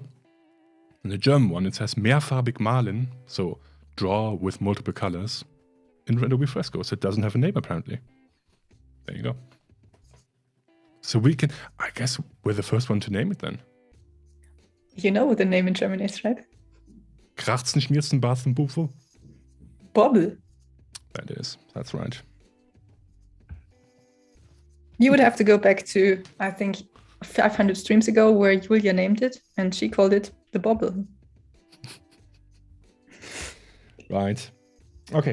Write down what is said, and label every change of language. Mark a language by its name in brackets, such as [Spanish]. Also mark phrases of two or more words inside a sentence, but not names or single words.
[English] In the German one, it says [German] mehrfarbig malen, [English] so draw with multiple colors in Adobe Fresco. So it doesn't have a name, apparently. There you go. So we can, I guess we're the first one to name it then. You know what the name in German is, right? Krachtsen, schmierzen, barsten, Buffel. Bobble. That is, that's right. You would have to go back to, I think, 500 streams ago where Julia named it, and she called it the Bobble. Right. Okay.